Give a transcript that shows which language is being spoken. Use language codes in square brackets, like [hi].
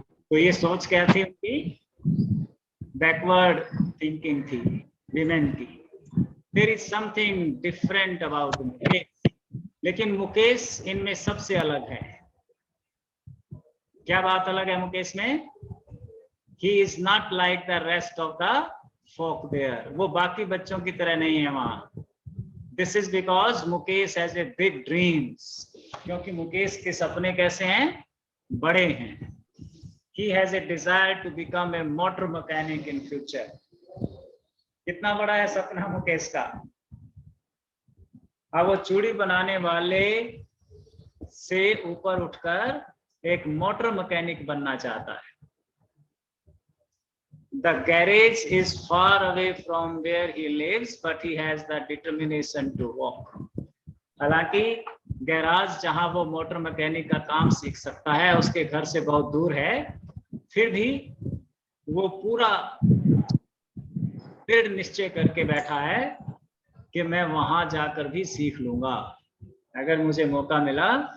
[hi] तो ये सोच क्या थी उनकी? बैकवर्ड थिंकिंग थी विमेन की। [en] There is something different about Mukesh. [hi] लेकिन मुकेश इनमें सबसे अलग है। क्या बात अलग है मुकेश में? [en] He is not like the rest of the folk there. [hi] वो बाकी बच्चों की तरह नहीं है वहां। [en] This is because Mukesh has a big dreams. [hi] क्योंकि मुकेश के सपने कैसे हैं? बड़े हैं। [en] He has a desire to become a motor mechanic in future. [hi] कितना बड़ा है सपना मुकेश का? अब वो चूड़ी बनाने वाले से ऊपर उठकर एक मोटर मैकेनिक बनना चाहता है। [en] The garage is far away from where he lives, but he has the determination to walk. [hi] हालांकि गैराज जहां वो मोटर मैकेनिक का काम सीख सकता है उसके घर से बहुत दूर है, फिर भी वो पूरा दृढ़ निश्चय करके बैठा है कि मैं वहां जाकर भी सीख लूंगा। अगर मुझे मौका मिला